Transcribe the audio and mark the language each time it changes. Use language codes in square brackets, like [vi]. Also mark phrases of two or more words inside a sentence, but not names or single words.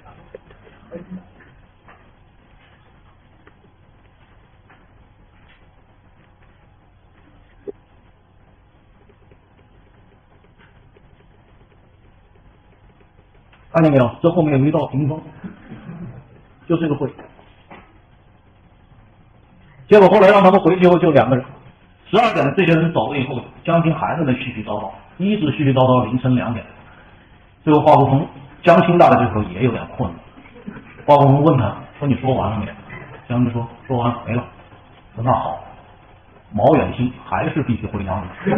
[zh] 看见沒有？這後面有一道屏風，就這個會。結果後來讓他們回去以後就2個人，12點這些人走了以後，江青還在那絮絮叨叨，一直絮絮叨叨，凌晨2點。最後华国锋、江青大概這時候也有點困了。华国锋問他說：“你說完了沒有？” 江青說完了，沒了。說那好，毛遠新還是必須回娘家。